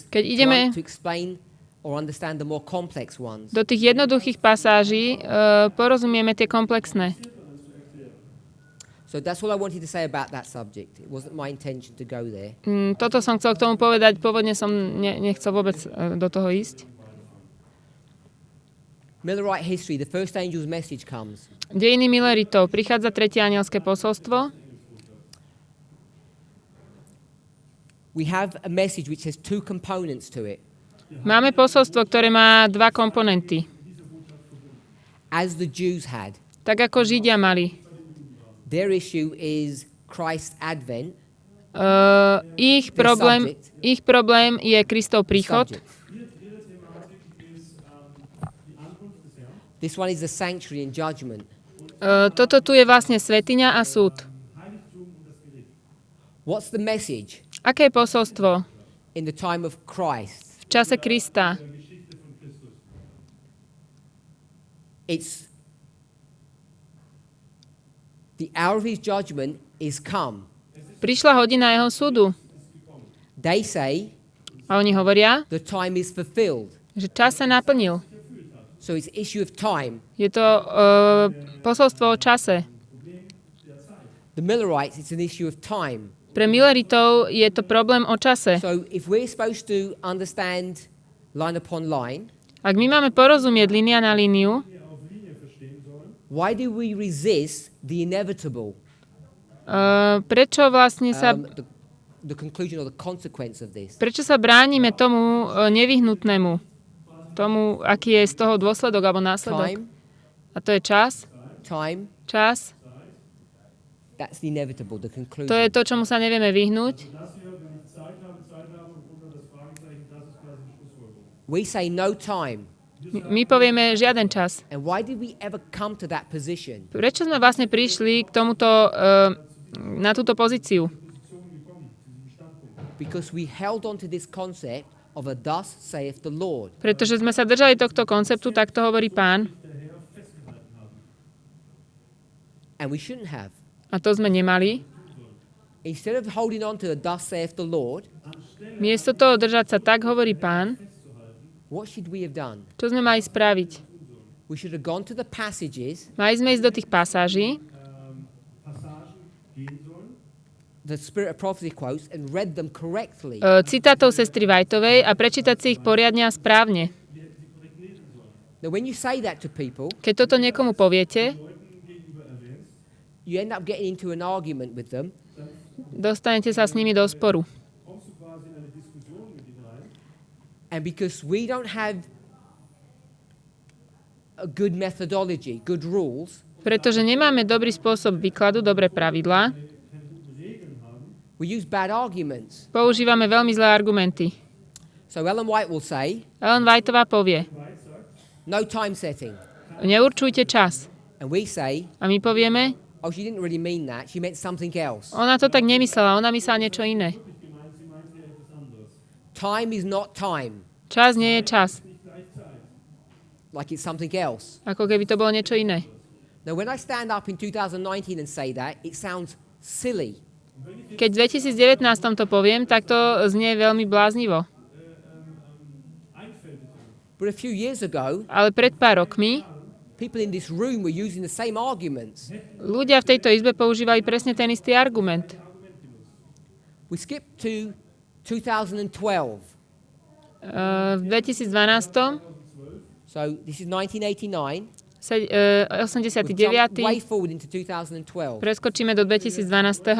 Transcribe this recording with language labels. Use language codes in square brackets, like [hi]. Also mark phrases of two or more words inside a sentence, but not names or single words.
[sk] Keď ideme [en] to explain or understand the more complex ones. [sk] do tých jednoduchých pasáží, porozumieme tie komplexné. [en] So that's all I wanted to say about that subject. It wasn't my intention to go there. [sk] Toto som chcel k tomu povedať, pôvodne som nechcel vôbec do toho ísť. [en] Millerite history, the first angel's message comes. [sk] Dejiny Milleritov. Prichádza tretie anielské posolstvo. [en] We have a message which has two components to it. [sk] Máme posolstvo, ktoré má dva komponenty. [en] As the Jews had. [sk] Tak ako Židia mali. [en] Their issue is Christ's advent. [sk] Ich problém je Kristov príchod. [en] This one is the sanctuary and judgment. [sk] Toto tu je vlastne svätyňa a súd. [en] What's the message [sk] Aké je posolstvo [en] in the time of Christ? [sk] v čase Krista? [en] It's the hour of his judgment is come. [sk] Prišla hodina jeho súdu. [en] They say [sk] A oni hovoria, [en] the time is fulfilled. [sk] že čas sa naplnil. [en] So it's issue of time. [sk] Je to posolstvo o čase. [en] The Millerites, it's an issue of time. [sk] Pre Milleritov je to problém o čase. [en] So if we're supposed to understand line upon line, [sk] Ak my máme porozumieť línia na líniu, [en] why do we resist the inevitable? [sk] prečo vlastne sa [en] The conclusion or the consequence of this. [sk] prečo sa bránime tomu nevyhnutnému? Tomu, aký je z toho dôsledok alebo následok? [en] Time, [sk] A to je čas. [en] time, [sk] Čas. [en] that's the inevitable, the conclusion. [sk] To je to, čomu sa nevieme vyhnúť. [en] We say no time. [sk] My povieme žiaden čas. [en] And why did we ever come to that position? [sk] Prečo sme vlastne prišli k tomuto, na túto pozíciu? [en] Because we held on to this concept of a thus saith the Lord. [sk] Pretože sme sa držali tohto konceptu, tak to hovorí Pán. [en] And we shouldn't have. [sk] A to sme nemali. [en] Instead of holding on to a thus saith the Lord, [sk] Miesto toho držať sa tak, hovorí Pán, [en] what should we have done? [sk] čo sme mali spraviť? [en] We should have gone to the passages [sk] Mali sme ísť do tých pasáží, [en] the Spirit of Prophecy quotes and read them correctly. [sk] citátov sestry Whiteovej a prečítať si ich poriadne a správne. [en] Now, when you say that to people, [sk] Keď toto niekomu poviete, [en] you end up getting into an argument with them, [sk] dostanete sa s nimi do sporu. [en] and because we don't have a good methodology, good rules, [sk] Pretože nemáme dobrý spôsob výkladu, dobré pravidlá, [en] we use bad arguments. [sk] používame veľmi zlé argumenty. [en] So Ellen White will say, [sk] Ellen Whiteová povie, [en] no time setting. [sk] neurčujte čas. [en] And we say, [sk] A my povieme, [en] oh, she didn't really mean that. She meant something else. [sk] ona to tak nemyslela, ona myslela niečo iné. [en] Time is not time. [sk] Čas nie je čas, [en] Like it's something else. [sk] ako keby to bolo niečo iné. [en] Now, when I stand up in 2019 and say that, it sounds silly. [sk] Keď v 2019 to poviem, tak to znie veľmi bláznivo. [en] But a few years ago, [sk] Ale pred pár rokmi [en] people in this room were using the same arguments. [sk] ľudia v tejto izbe používali presne ten istý argument. [en] We skip to 2012. [sk] V 2012, [en] So this is 1989. [sk] 89. [en] Jump way forward into 2012. [sk] Preskočíme do 2012.